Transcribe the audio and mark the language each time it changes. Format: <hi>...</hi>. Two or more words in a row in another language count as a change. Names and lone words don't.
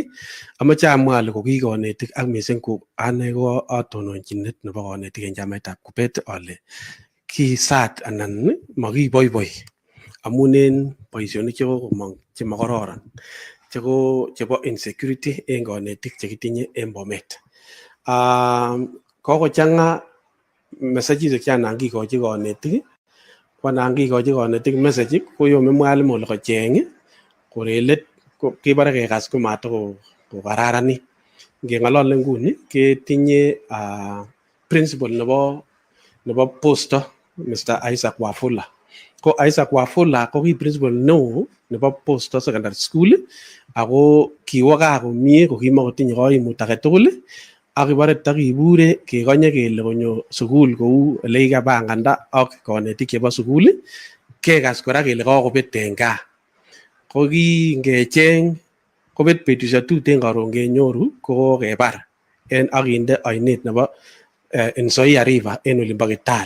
<kln>Amoche amwa ale ko ki kanetik ak missing ko ane ko atononchinet nebo kanetik en chamaitab Kubet ale kisat anan makiboiboi amun en boisionik chekokomong chemakororon chebo insecurity en kanetik chekitinye en Bomet. Kokochang'a messages chanan kikochi kanetik kwanan kikochi kanetik message koyome mwalimu ole kocheng korelet kibore kekas komatoko kokararanit. Ngeng'olole nguni ketinye principal nebo posto Mr. Isaac Wafula. Ko Isaac Wafula ko ki principal neo nebo Posto Secondary School ako kiwo gaa komie ko kimakotinye koimut age tugul ak ibore takibure kekonye kele konyo sukul kou ole kikabanganda ak kanetik chebo sukul kekas kora kele kakobet en gaa ko kingecheng kobet betusiek tuten karon kenyoru ko kokebar en akinde oinet nebo Nzoia River en olimbo Kitale.</kln>